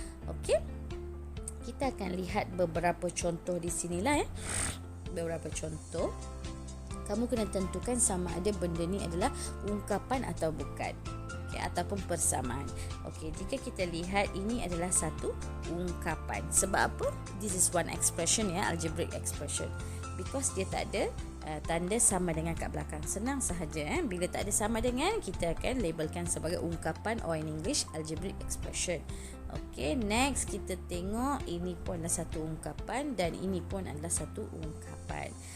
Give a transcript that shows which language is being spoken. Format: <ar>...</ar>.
<ms>Okey, kita akan lihat beberapa contoh di sinilah ya. Beberapa contoh. Kamu kena tentukan sama ada benda ni adalah ungkapan atau bukan. Okay, ataupun persamaan. Okey, jika kita lihat ini adalah satu ungkapan. Sebab apa?</ms> <en>This is one expression ya, algebraic expression.</en> <ms>Because dia tak ada tanda sama dengan kat belakang. Senang sahaja bila tak ada sama dengan, kita akan labelkan sebagai ungkapan,</ms> <en>or in English algebraic expression.</en> <ms>Okey, next kita tengok ini pun adalah satu ungkapan dan ini pun adalah satu ungkapan.</ms>